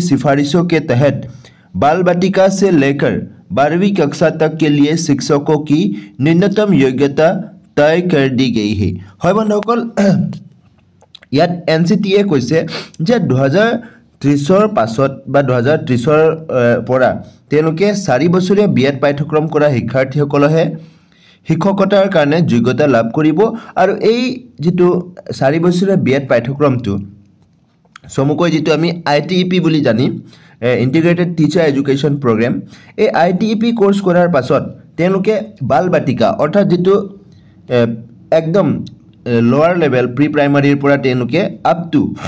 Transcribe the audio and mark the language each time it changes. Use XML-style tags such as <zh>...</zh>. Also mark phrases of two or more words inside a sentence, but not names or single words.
<hi>सिफारिशों के तहत बाल बालिका से लेकर 12वीं कक्षा तक के लिए शिक्षकों की न्यूनतम योग्यता तय कर दी गई</hi> <as>है হয় বন্ধুসকল ইয়াত এনচিটিয়ে কৈছে যে 2030 ৰ পাছত বা 2030 ৰ পৰা তেওঁলোকে 4 বছৰীয়া বিএড পাঠ্যক্ৰম কৰা শিক্ষাৰ্থীসকলহে শিক্ষকতাৰ কাৰণে যোগ্যতা লাভ কৰিব আৰু এই যেটো 4 বছৰীয়া বিএড পাঠ্যক্ৰমটো সমুকৈ যেটো আমি আইটিইপি বুলি জানি</as> <en>integrated teacher education program</en> <as>এই আইটিইপি কোৰ্স কৰাৰ পাছত তেওঁলোকে বাল বাটিকা অৰ্থাৎ যেটো একদম</as> <en>lower level pre primary</en> <as>পৰা তেওঁলোকে</as> <en>up to</en>